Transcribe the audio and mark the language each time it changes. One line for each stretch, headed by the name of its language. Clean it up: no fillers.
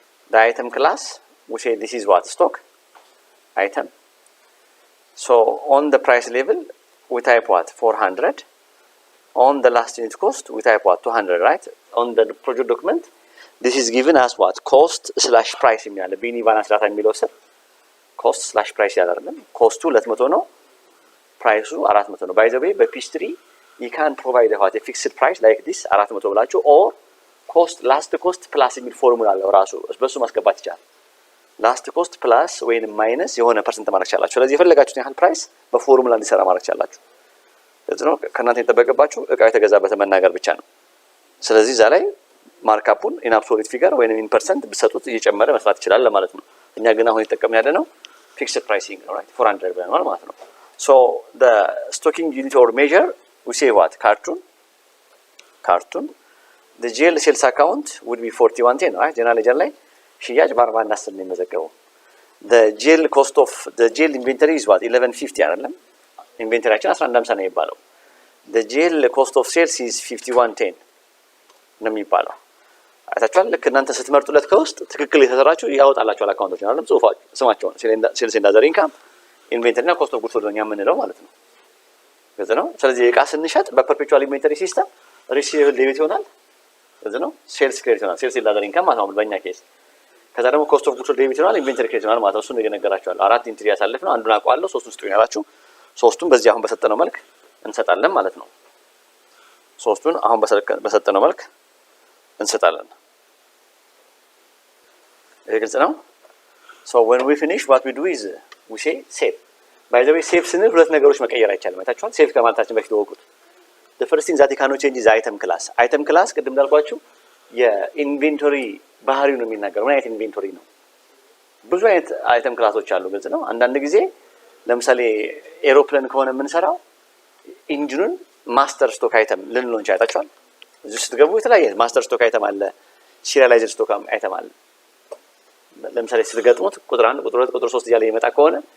English: the item class we say this is what? stock item. so on the price level we type what? 400. on the last unit cost we type what? 200, right? on the project document this is given as what?
Amharic: cost slash price የሚያለ ቢኒ ባላንስ ዳታ የሚለው ስር cost slash price ያለ አይደለም። ኮስቱ 200 ነው፣ ፕራይሱ 400 ነው። by the way በፒች 3
English: you can provide a fixed price like this 400
Amharic: ብላችሁ or cost last cost plus የሚል ፎርሙላ አለው ራሱ በሱ ማስገባት ይቻላል። last cost plus ወይንም ማይነስ የሆነ ፐርሰንት ማድረግ ይችላልችሁ። ስለዚህ የፈለጋችሁትን ያህል ፕራይስ በፎርሙላ እንዲሰራ ማድረግ ይችላልችሁ። ስለዚህ ነው ከእናንተ የተጠበቀባችሁ እቃው የተገዛበትን መናገር ብቻ ነው። ስለዚህ እዛ ላይ ማርካፑን ኢን አብሶሉት ፊገር ወይንም ኢን ፐርሰንት ብትሰጡት እየጨመረ መስራት ይችላል ለማለት ነው። እኛ ግን አሁን እየተጠቀምን ያለ ነው ፊክስድ ፕራይሲንግ ነው፣ right?
English: 400
Amharic: ብለናል ማለት ነው።
English: so the stocking unit or measure we say what? carton. the GL sales account would be 4110, right?
Amharic: ጀነራል ሌጀር ላይ ሽያጭ በ4110 ነው የሚመዘገበው።
English: the GL cost of the GL inventory is what?
Amharic: 1150 አይደለም። ኢንቬንተሪያችን 1150 ነው የሚባለው።
English: the GL cost of sales is 5110
Amharic: ነው የሚባለው። አይታችኋል። ልክ እናንተ ስትመርጡለት ከውስጥ ትክክል የተሰራችሁ ያወጣላችኋል አካውንቶች አይደለም፣ ጽሁፋችሁ ስማቸውን ሴልስ ኤንድ አዘር ኢንካም ኢንቬንተሪ እና ኮስት ኦፍ ጉድስ ሶልድ ነው የምንለው ማለት ነው። ግልጽ ነው። ስለዚህ እቃ ስንሸጥ በፐርፔቹዋል ኢንቬንተሪ ሲስተም ሪሲቨብል ዴቢት ይሆናል። ግልጽ ነው። ሴልስ ክሬዲት ይሆናል። ሴልስ ኤንድ አዘር ኢንካም ማለት ነው በእኛ ኬስ። ከዛ ደግሞ ኮስት ኦፍ ጉድስ ሶልድ ዴቢት ይሆናል፣ ኢንቬንተሪ ክሬዲት ይሆናል ማለት ነው። እሱን እየነገራችኋለሁ። አራት ኢንትሪ ያሳልፍ ነው። አንዱን አውቀዋለሁ፣ ሶስቱን ስጡኝ ያላችሁ ሶስቱን በዚህ አሁን በሰጠነው መልክ እንሰጣለን ማለት ነው። ሶስቱን አሁን በሰጠነው መልክ እንሰጣለን። ይሄ ግልጽ ነው።
English: so when we finish what we do is we say save. by the way save
Amharic: ስንል ሁለት ነገሮች መቀየር አይቻልም። አይታችኋል። ሴቭ ከማለታችን በፊት ወቁት
English: the first thing that you cannot change is item class.
Amharic: item class ቅድም እንዳልኳችሁ የኢንቬንቶሪ ባህሪው ነው የሚናገረው። ምን አይነት ኢንቬንቶሪ ነው? ብዙ አይነት አይተም ክላሶች አሉ። ግልጽ ነው። አንዳንድ ጊዜ ለምሳሌ ኤሮፕሌን ከሆነ የምንሰራው ኢንጂኑን ማስተር ስቶክ አይተም ልንለው እንችላለን። እዚህ ስትገቡ የተለያየ ማስተር ስቶክ አይተም አለ፣ ሲሪያላይዝድ ስቶክ አይተም አለ። ለምሳሌ ስትገጥሙት ቁጥር 1 ቁጥር 2 ቁጥር 3 እያለ ይመጣ ከሆነ